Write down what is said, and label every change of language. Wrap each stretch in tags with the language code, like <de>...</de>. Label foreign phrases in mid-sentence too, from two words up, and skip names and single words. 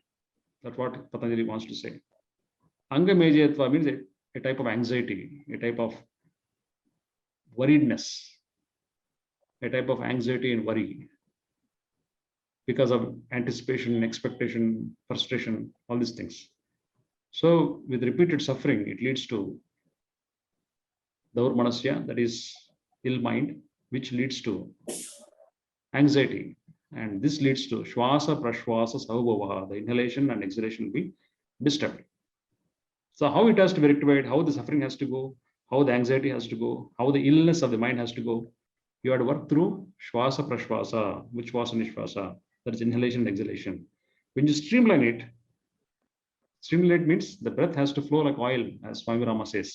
<en>That's what Patanjali wants to say.</en> <sa>Anga mejayatva</sa> <en>means a type of anxiety, a type of worriedness, a type of anxiety and worry because of anticipation, expectation, frustration, all these things. So with repeated suffering, it leads to daurmanasya, that is ill mind, which leads to anxiety. And this leads to</en> <sa>shwasa prashwasa saubhavaha.</sa> <en>The inhalation and exhalation will be disturbed. So how it has to be rectified, how the suffering has to go, how the anxiety has to go, how the illness of the mind has to go, you have to work through</en> <sa>shwasa prashwasa,</sa> <en>which was nishwasa, that is inhalation and exhalation. When you streamline it, streamline means the breath has to flow like oil, as Swami Rama says.</en>